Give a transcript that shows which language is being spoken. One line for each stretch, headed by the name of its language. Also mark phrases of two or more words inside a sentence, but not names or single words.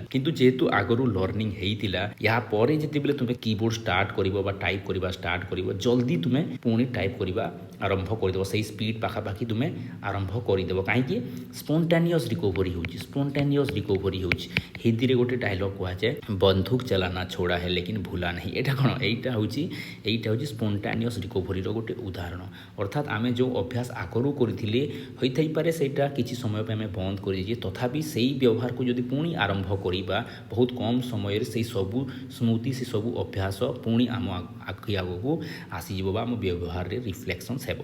Odia: କିନ୍ତୁ ଯେହେତୁ ଆଗରୁ ଲର୍ଣ୍ଣିଂ ହେଇଥିଲା, ଏହା ପରେ ଯେତେବେଳେ ତୁମେ
English: keyboard start
Odia: କରିବ ବା ଟାଇପ୍ କରିବା ଷ୍ଟାର୍ଟ କରିବ, ଜଲ୍ଦି ତୁମେ ପୁଣି ଟାଇପ୍ କରିବା ଆରମ୍ଭ କରିଦେବ, ସେଇ ସ୍ପିଡ଼୍ ପାଖାପାଖି ତୁମେ ଆରମ୍ଭ କରିଦେବ। କାହିଁକି?
English: spontaneous recovery
Odia: ହେଉଛି,
English: spontaneous recovery
Odia: ହେଉଛି। ହିନ୍ଦୀରେ ଗୋଟେ ଡାଇଲଗ୍ କୁହାଯାଏ,
Hindi: बंदूक चलाना छोड़ा है लेकिन भूला नहीं।
Odia: ଏଇଟା କ'ଣ? ଏଇଟା ହେଉଛି
English: spontaneous recovery
Odia: ଗୋଟେ ଉଦାହରଣ। ଅର୍ଥାତ୍ ଆମେ ଯେଉଁ ଅଭ୍ୟାସ ଆଗରୁ କରିଥିଲେ, ହୋଇଥାଇପାରେ ସେଇଟା କିଛି ସମୟ ପାଇଁ ଆମେ ବନ୍ଦ କରିଦେଇଛେ, ତଥାପି ସେଇ ବ୍ୟବହାରକୁ ଯଦି ପୁଣି ଆରମ୍ଭ କରିବା, ବହୁତ କମ୍ ସମୟରେ ସେଇ ସବୁ ସ୍ମୃତି, ସେ ସବୁ ଅଭ୍ୟାସ ପୁଣି ଆମ ଆଖି ଆଗକୁ ଆସିଯିବ ବା ଆମ ବ୍ୟବହାରରେ ରିଫ୍ଲେକ୍ସନ୍ସ ହେବ।